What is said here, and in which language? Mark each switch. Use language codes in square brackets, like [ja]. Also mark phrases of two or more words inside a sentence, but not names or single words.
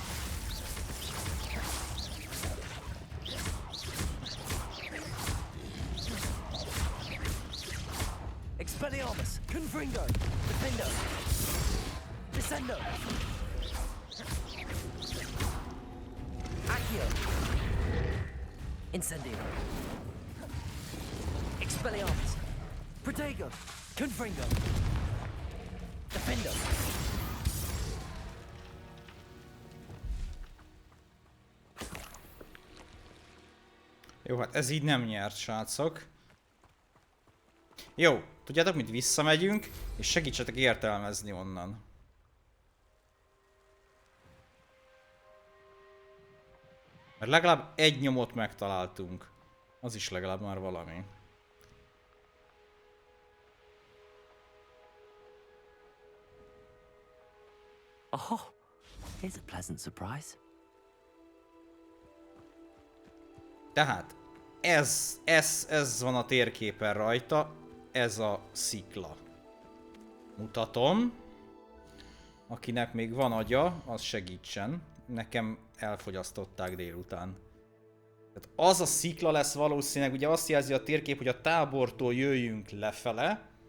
[hu] Expelliarmus, Confringo, Defender, Descendo, Accio, Incendio, Expelliarmus, Protego, Confringo, Defender. Jó, hát ez így nem nyert, srácok. Jó, tudjátok mit, visszamegyünk, és segítsetek értelmezni onnan. Mert legalább egy nyomot megtaláltunk. Az is legalább már valami. [en] Oh, here's a pleasant surprise. [hu] Tehát, ez van a térképen rajta, ez a szikla. Mutatom. Akinek még van agya, az segítsen. Nekem elfogyasztották délután. Tehát az a szikla lesz valószínűleg, ugye azt jelzi a térkép, hogy a tábortól jöjjünk lefele.